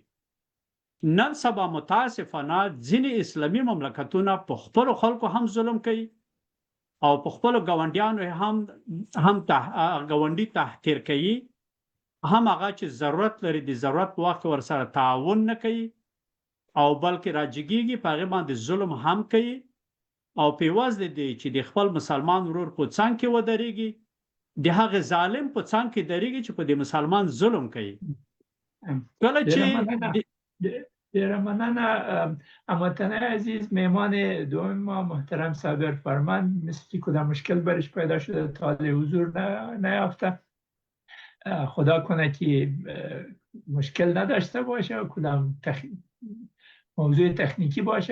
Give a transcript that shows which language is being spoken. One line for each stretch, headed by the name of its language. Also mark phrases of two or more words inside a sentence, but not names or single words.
Pashto: نن سبا متاسفانه ځینې اسلامي مملکتونه په خپلو خلکو هم ظلم کوي او په خپلو ګاونډیانو هم ګاونډي تحقیر کوي، هم هغه چې ضرورت لري د ضرورت په وخت کې ورسره تعاون نه کوي او بلکې راجګیږي، په هغې باندې ظلم هم کوي او په عوض د دې چې د خپل مسلمان ورور په څنګ کې ودرېږي، د هغې ظالم په څنګ کې درېږي چې په دې مسلمان ظلم کوي. کله چې
Persian: ډیره مننه هموطنای عزیز، مهمان دوم ما محترم صابر فرمان، مثل که کدام مشکل برش پیدا شده تا حضور نیافته. خدا کنه که مشکل نداشته باشه و کدام موضوع تکنیکی باشه.